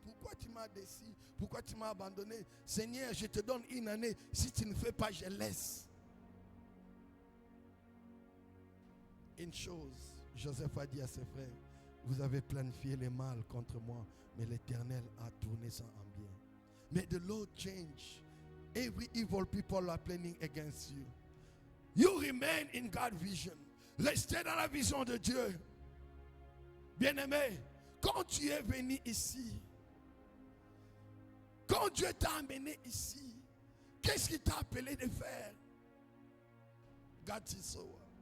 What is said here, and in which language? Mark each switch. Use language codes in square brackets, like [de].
[fr] Pourquoi tu m'as déçu? Pourquoi tu m'as abandonné? Seigneur, je te donne une année. Si tu ne fais pas, je laisse. Une chose, Joseph a dit à ses frères, vous avez planifié le mal contre moi, mais l'Éternel a tourné ça en bien. [en] May the Lord change every evil people are planning against you. You remain in God's vision. [fr] Restez dans la vision de Dieu. Bien-aimé, quand tu es venu ici, quand Dieu t'a amené ici, qu'est-ce qu'il t'a appelé de faire? [en] God is so.